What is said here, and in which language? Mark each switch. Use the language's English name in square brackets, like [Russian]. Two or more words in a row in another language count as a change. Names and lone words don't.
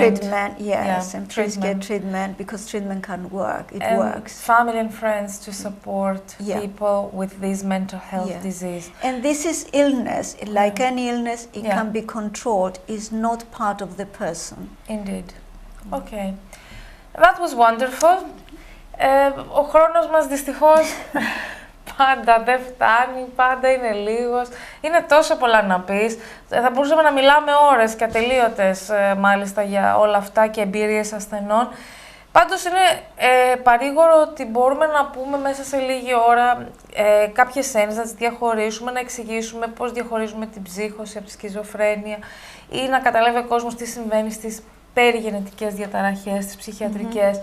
[English] treatment, and please get treatment because treatment can work, it works. Family and friends to support people with this mental health disease. And this is illness, like any illness, it can be controlled, is not part of the person. Indeed. Okay. That was wonderful. [Greek] Ο χρόνος μας δυστυχώς πάντα δεν φτάνει, πάντα είναι λίγος. Είναι τόσο πολλά να πεις. Θα μπορούσαμε να μιλάμε ώρες και ατελείωτες μάλιστα για όλα αυτά και εμπειρίες ασθενών. Πάντως είναι παρήγορο ότι μπορούμε να πούμε μέσα σε λίγη ώρα κάποιες έννοιες, να τις διαχωρίσουμε, να εξηγήσουμε πώς διαχωρίζουμε την ψύχωση από τη σχιζοφρένεια ή να καταλάβει ο κόσμος τι συμβαίνει στις περιγενετικές διαταραχές, στις ψυχιατρικές.